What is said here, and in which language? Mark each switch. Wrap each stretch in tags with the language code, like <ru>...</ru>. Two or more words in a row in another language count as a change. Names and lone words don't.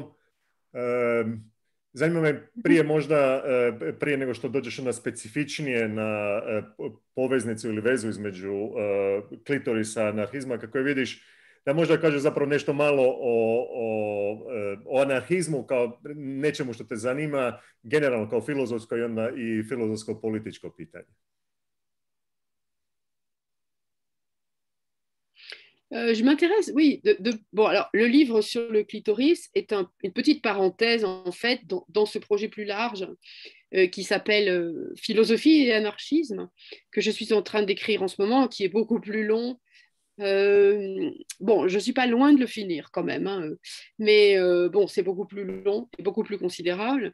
<hr>Zanima me prije nego što dođeš na specifičnije na poveznicu ili vezu između klitorisa i anarhizma, kako je vidiš, da možda kažeš zapravo nešto malo o anarhizmu kao nečemu što te zanima, generalno kao filozofsko i onda i filozofsko-političko pitanje.</hr> <fr>Je m'intéresse, oui. Bon, alors, le livre sur le clitoris est une petite parenthèse, en fait, dans ce projet plus large qui s'appelle Philosophie et anarchisme, que je suis en train d'écrire en ce moment, qui est beaucoup plus long. Bon, je ne suis pas loin de le finir quand même, hein, mais bon, c'est beaucoup plus long et beaucoup plus considérable.</fr>